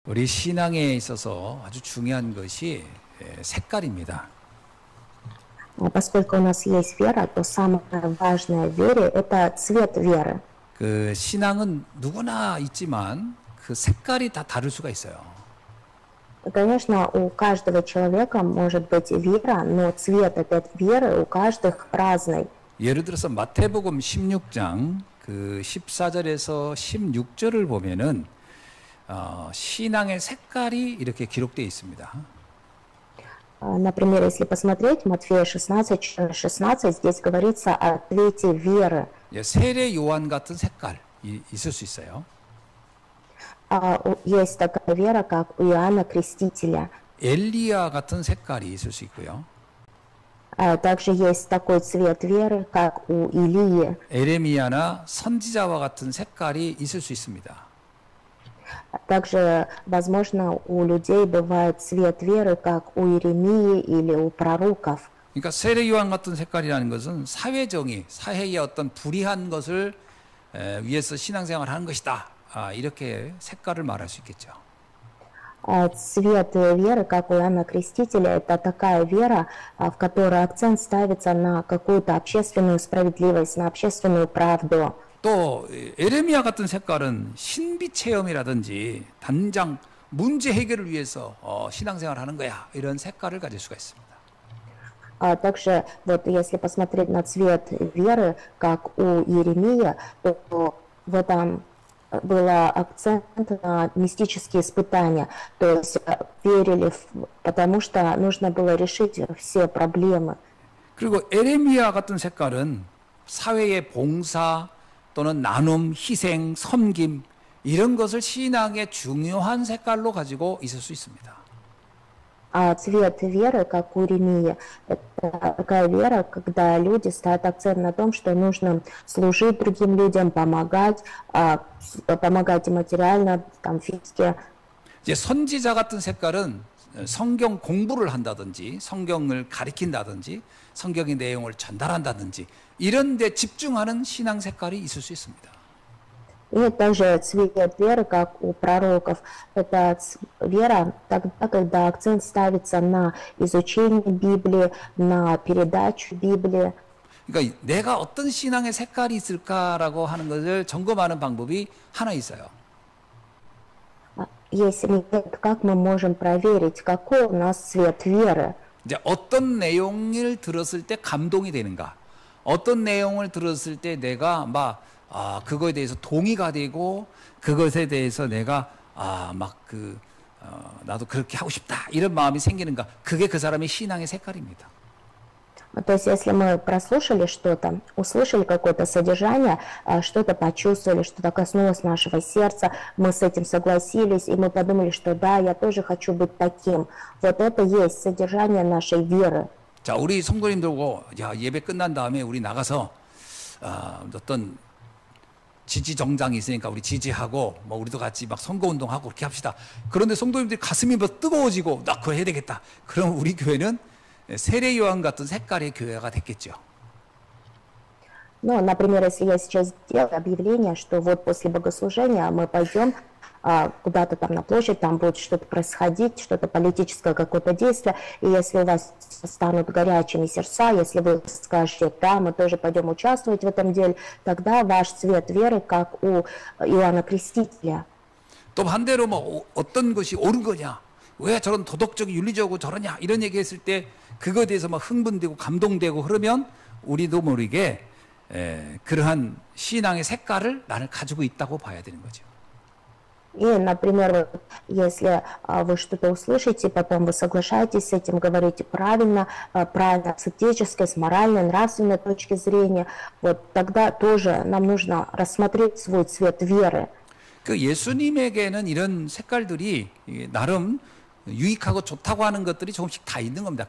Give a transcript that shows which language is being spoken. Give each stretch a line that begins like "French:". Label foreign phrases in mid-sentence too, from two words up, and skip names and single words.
Korean: 우리 신앙에 있어서 아주 중요한 것이 색깔입니다.
Russian: Поскольку у нас есть вера, то самое важное в вере – это цвет веры.
Korean: 그 신앙은 누구나 있지만 그 색깔이 다 다를 수가 있어요.
Russian: Конечно, у каждого человека может быть вера, но цвет этой веры у каждых разный.
Korean: 예를 들어서 마태복음 16장 그 14절에서 16절을 보면은 신앙의 색깔이 이렇게 기록되어 있습니다.
Russian: Например, если посмотреть Матфея 16, здесь говорится о цвете веры.
Korean: 세례 요한 같은 색깔 있을 수 있어요.
Russian: Есть такая вера, как у Иоанна Крестителя.
Korean: 엘리야 같은 색깔이 있을 수 있고요.
Russian: Также есть такой цвет веры, как у Илии.
Korean: 에레미야나 선지자와 같은 색깔이 있을 수 있습니다.
Russian: Также, возможно, у людей бывает цвет веры, как у Иеремии или у пророков.
Korean: 그러니까 세례 요한 같은 색깔이라는 것은 사회정의, 사회의 어떤 불의한 것을 위해서 신앙생활을 하는 것이다. 이렇게 색깔을 말할 수 있겠죠.
Russian: Цвет веры, как у Иоанна Крестителя, это такая вера, в которой акцент ставится на какую-то общественную справедливость, на общественную правду.
Korean: 또 에레미야 같은 색깔은 신비 체험이라든지 당장 문제 해결을 위해서 신앙생활을 하는 거야. 이런 색깔을 가질 수가 있습니다.
Russian: Также, вот если посмотреть на цвет веры, как у Иеремии, то в этом был акцент на мистические испытания. То есть верили, потому что нужно было решить все проблемы.
Korean: 그리고 에레미야 같은 색깔은 사회의 봉사 또는 나눔, 희생, 섬김 이런 것을 신앙의 중요한 색깔로 가지고 있을 수 있습니다.
Russian: Цвет веры, как у Иеремии, это такая вера, когда люди ставят акцент на том, что нужно служить другим людям, помогать и материально, там, физически.
Korean: 이제 선지자 같은 색깔은 성경 공부를 한다든지, 성경을 가리킨다든지, 성경의 내용을 전달한다든지 이런 데 집중하는 신앙 색깔이 있을 수 있습니다.
Russian: И также цвет веры, как у пророков, это вера, тогда, когда акцент ставится на изучение Библии, на передачу Библии.
Korean: 그러니까 내가 어떤 신앙의 색깔이 있을까라고 하는 것을 점검하는 방법이 하나 있어요.
Russian: Если нет, как мы можем проверить, какой у нас цвет веры?
Korean: 이제 어떤 내용을 들었을 때 감동이 되는가? 어떤 내용을 들었을 때 내가 막 그거에 대해서 동의가 되고 그것에 대해서 내가 나도 그렇게 하고 싶다 이런 마음이 생기는가? 그게 그 사람의 신앙의 색깔입니다.
Russian: То есть, если мы прослушали что-то, услышали какое-то содержание, что-то почувствовали, что-то коснулось нашего сердца, мы с этим согласились, и мы подумали, что да, я тоже хочу быть таким. Вот это есть содержание нашей веры.
Korean: 자, 우리 성도님들고 예배 끝난 다음에 우리 나가서 어떤 지지 정당이 있으니까 우리 지지하고 뭐 우리도 같이 막 선거 운동하고 그렇게 합시다. 그런데 성도님들이 가슴이 뭐 뜨거워지고 나 그거 해야 되겠다. 그럼 우리 교회는 세례 요한 같은 색깔의 교회가 됐겠죠.
Russian: Ну, например, если я сейчас сделаю объявление, что вот после богослужения мы пойдем куда-то там на площадь, там будет что-то происходить, что-то политическое, какое-то действие, и если у вас станут горячими сердца, если вы скажете, да, мы тоже пойдем участвовать в этом деле, тогда ваш цвет веры, как у Иоанна Крестителя.
Korean: 또 반대로 뭐 어떤 것이 옳은 거냐, 왜 저런 도덕적이 윤리적으로 저러냐 이런 얘기했을 때 그거에 대해서 막 흥분되고 감동되고 그러면 우리도 모르게 그러한 신앙의 색깔을 나는 가지고 있다고 봐야 되는 거죠.
Russian: И, например, если вы что-то услышите, потом вы соглашаетесь с этим, говорите правильно, с этической, с моральной, нравственной точки зрения, вот тогда тоже нам нужно рассмотреть свой цвет веры.
Korean: 그 예수님에게는 이런 색깔들이 나름 유익하고 좋다고 하는 것들이 조금씩 다 있는 겁니다.